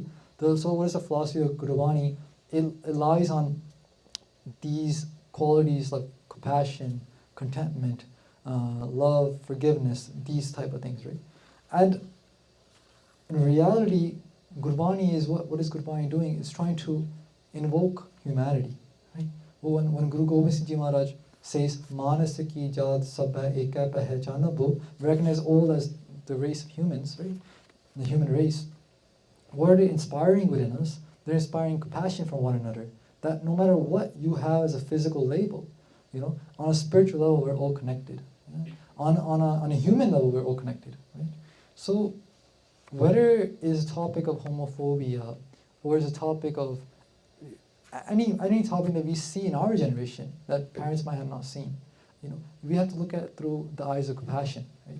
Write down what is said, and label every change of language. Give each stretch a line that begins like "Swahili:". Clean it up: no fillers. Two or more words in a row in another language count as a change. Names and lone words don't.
English: So what is the philosophy of Gurbani? It lies on these qualities like compassion, contentment, love, forgiveness, these type of things, right? And in reality, Gurbani is what is Gurbani doing? It's trying to invoke humanity, right? When Guru Gobind Singh Ji Maharaj says,
Punjabi: Manas ki jat sab hai eka pehchana bo,
English: we recognize all as the race of humans, right? The human race. What are they inspiring within us? They're inspiring compassion for one another. That no matter what you have as a physical label, you know, on a spiritual level, we're all connected. Yeah? On a human level, we're all connected, right? So whether it's a topic of homophobia or it's a topic of any topic that we see in our generation that parents might have not seen, you know, we have to look at it through the eyes of compassion, right?